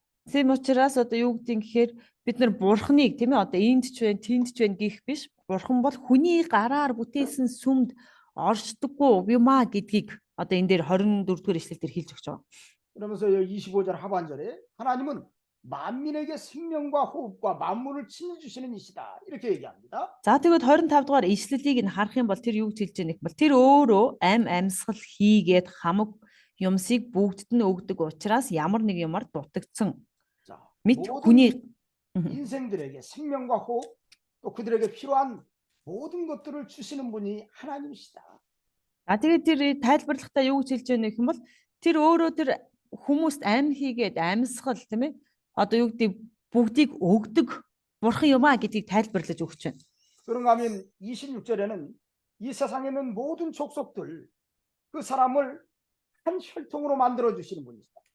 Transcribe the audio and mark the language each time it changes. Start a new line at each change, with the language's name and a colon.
Mongolian: Тийм учраас одоо юу гэдэг юм гэхээр бид нар бурхныг тийм ээ одоо энд ч байна, тэнд ч байна гэх биш. Бурхан бол хүний гараар бүтээсэн сүмд оршдоггүй юм а гэдгийг одоо энэ дээр 24-р ишлэлээр хэлж өгч байгаа.
Korean: 그러면서 25절 하반절에 하나님은 만민에게 생명과 호흡과 만물을 친해주시는 이시다 이렇게 얘기합니다.
Mongolian: За тэгээд 25 дугаар ишлэлийг нь харах юм бол тэр юу гэж хэлж байгаа юм бол тэр өөрөө амьсгал хийгээд хамаг юмсыг бүгдд нь өгдөг учраас ямар нэг юмар дутагдсан.
Korean: 자,
Mongolian: Мэд
Korean: 모든
Mongolian: хүний
Korean: 인생들에게 생명과 호흡 또 그들에게 필요한 모든 것들을 주시는 분이 하나님이시다.
Mongolian: тэгээд тэр тайлбарлахдаа юу гэж хэлж байгаа юм бол тэр өөрөө тэр хүмүүст амьд хийгээд амьсгал тийм ээ одоо юу гэдэг бүгдийг өгдөг бурхан юм а гэдгийг тайлбарлаж өгч байна.
Korean: 그런가 하면 26절에는 이 세상에 있는 모든 족속들 그 사람을 한 혈통으로 만들어 주시는 분이시다.